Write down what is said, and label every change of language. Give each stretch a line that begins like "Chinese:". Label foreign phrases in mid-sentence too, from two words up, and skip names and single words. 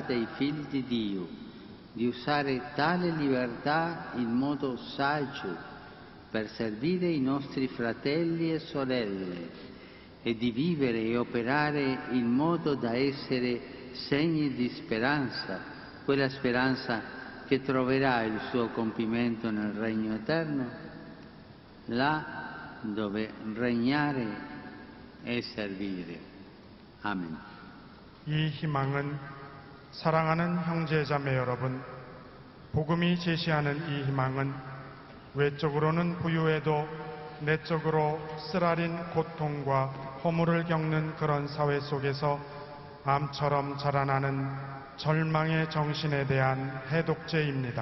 Italian: dei figli di Dio, di usare tale libertà in modo saggio per servire i nostri fratelli e sorelle e di vivere e operare in modo da essere segni di speranza, quella speranza che troverà il suo compimento nel regno eterno, là dove regnare e servire.
Korean: 아멘. 이 희망은 사랑하는 형제자매 여러분, 복음이 제시하는 이 희망은 외적으로는 부유해도 내적으로 쓰라린 고통과 허물을 겪는 그런 사회 속에서 암처럼 자라나는 절망의 정신에 대한 해독제입니다.